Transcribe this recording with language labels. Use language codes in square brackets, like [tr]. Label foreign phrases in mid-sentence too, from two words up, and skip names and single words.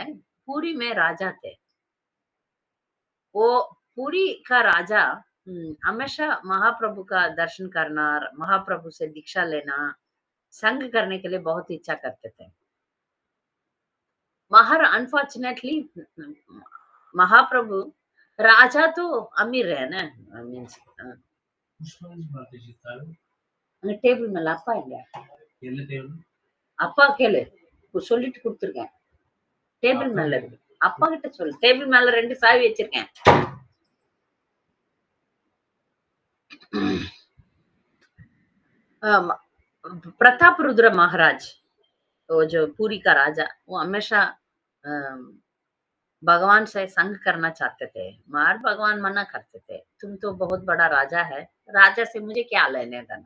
[hi] पुरी में राजा थे, वो पुरी का राजा हमेशा महाप्रभु का दर्शन करना, महाप्रभु से दीक्षा लेना, संग करने के लिए बहुत इच्छा करते थे। मगर अनफॉर्चुनेटली महाप्रभु, राजा तो अमीर है ना, मीन्स [ta] டேபிள் மேல அப்பா இல்ல, என்ன டேபிள்? அப்பா கேளு, சொல்லிட்டு கொடுத்துருக்கேன். டேபிள் மேல இருக்கு, அப்பா கிட்ட சொல்லு. டேபிள் மேல 2 சாவி வச்சிருக்கேன். [hi] प्रताप रुद्र महाराज, वो जो पुरी का राजा, वो हमेशा भगवान से संग करना चाहते थे, मगर भगवान मना करते थे, तुम तो बहुत बड़ा राजा है, राजा से मुझे क्या लेने देना।